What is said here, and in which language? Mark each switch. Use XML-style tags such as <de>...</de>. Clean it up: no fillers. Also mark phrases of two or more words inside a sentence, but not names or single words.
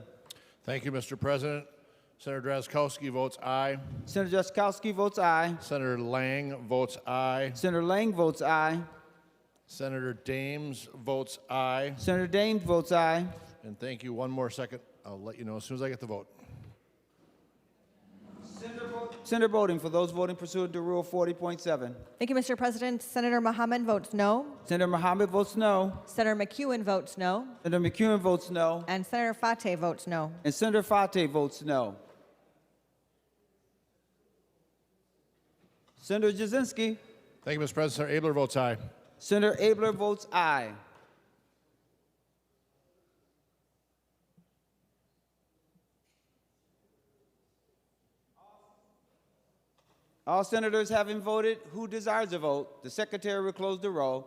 <en>Thank you, Mr. President. Senator Drazkowski votes aye. Senator Drazkowski votes aye. Senator Lang votes aye. Senator Lang votes aye. Senator Dames votes aye. Senator Dames votes aye. And thank you. One more second. I'll let you know as soon as I get the vote. Senator voting for those voting pursuant to Rule 40.7. Thank you, Mr. President. Senator Mohammed votes no. Senator Mohammed votes no. Senator McEwen votes no. Senator McEwen votes no. And Senator Fateh votes no. And Senator Fateh votes no. Senator Jasinski. Thank you, Mr. President. Senator Abler votes aye. Senator Abler votes aye. All senators having voted who desires a vote, the secretary will close the roll.</en>